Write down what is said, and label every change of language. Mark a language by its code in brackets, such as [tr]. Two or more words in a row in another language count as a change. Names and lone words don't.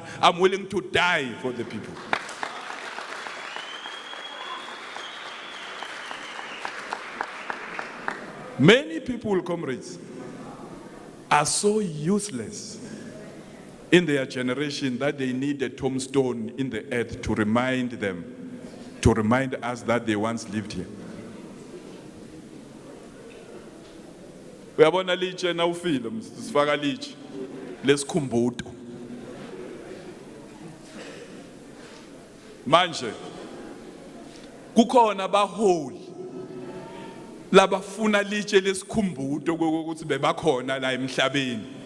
[en] I'm willing to die for the people. Many people, comrades, are so useless in their generation that they need a tombstone in the earth to remind us that they once lived here. [nd] Uyabona litshe na ufile sifaka litshe lesikhumbuto. Manje kukhona abaholi labafuna litshe lesikhumbuto ukuthi bebakhona la emhlabeni.